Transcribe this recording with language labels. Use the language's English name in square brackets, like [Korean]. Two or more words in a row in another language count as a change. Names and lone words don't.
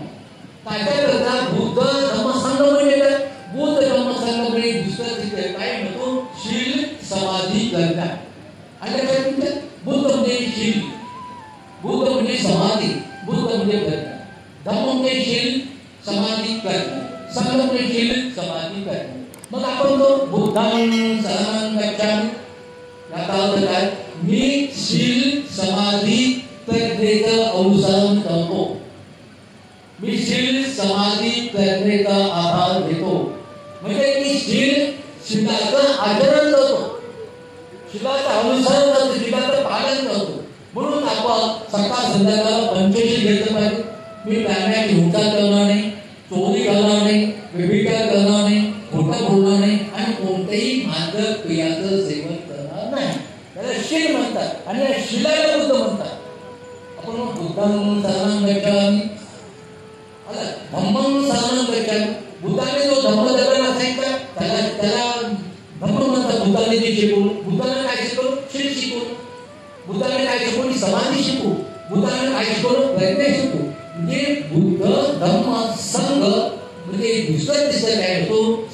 [Marathi] त्याच्याकरता बुद्ध धम्मसंघ म्हणजे बुद्ध धम्मसंघ म्हणजे दुसरं तिथे काय म्हणतो, शील, समाधी, प्रज्ञा. आणि बुद्ध म्हणजे शील, बुद्ध म्हणजे समाधी, बुद्ध म्हणजे प्रज्ञा. धम्म म्हणजे शील, समाधी, प्रज्ञा. संघ म्हणजे शील, समाधी, प्रज्ञा. मग आपण तो [Pali] बुद्धां शरणं गच्छामि, [Marathi] याचा अर्थ काय? मी शील, समाधी, प्रज्ञेचं अनुसरण करतो. मी शील समाधी प्रज्ञेचा आधार घेतो. म्हणजे मी शिलाचं आचरण करतो, शिलाचं अनुसरण करतो, शिलाचं पालन करतो. म्हणून आपण सकाळ संध्याकाळ पंचशील घेतलं पाहिजे. मी प्राण्याची हिंसा करणार नाही, चोरी करणार नाही, व्यभिचार करणार नाही, खोटं बोलणार नाही आणि कोणत्याही मादक पेयाचं सेवन करणार नाही. त्याला शील म्हणतात आणि या शिलाला बुद्ध म्हणतात. आपण बुद्धांना [Pali] शरणं गच्छामि, धम्म शरणं गच्छामि. [Marathi] बुद्धाने जो धम्म जगाला सांगितला त्याला धम्म म्हणतात. बुद्धाने जे शिकवलं, बुद्धाने काय शिकवलं? शील शिकवलं. बुद्धाने काय शिकवली? समाधी शिकवू. बुद्धाने काय शिकवलं? प्रज्ञा शिकवू. म्हणजे बुद्ध धम्म संघ म्हणजे दुसरं तिसरं काय होतो?